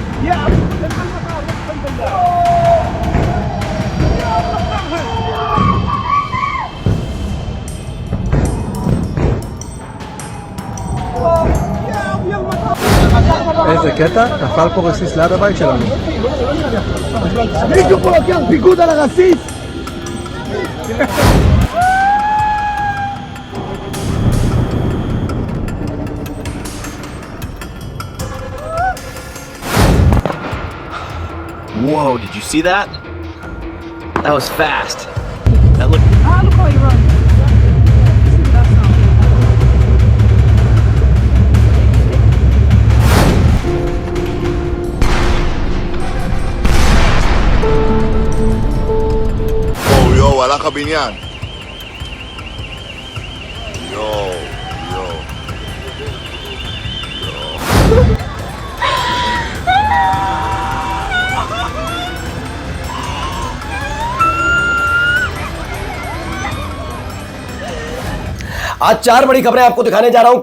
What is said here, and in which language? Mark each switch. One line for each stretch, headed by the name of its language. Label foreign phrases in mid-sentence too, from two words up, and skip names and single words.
Hebrew: איזה קטע? נפל פה רסיס ליד הבית שלנו. מישהו פה לוקח פיקוד על הרסיס!
English: Whoa, did you see that? That was fast. That looked... look how he runs.
Hebrew: יואו, הלך הבניין. יואו.
Hindi: आज 4 बड़ी खबरें आपको दिखाने जा रहा हूं।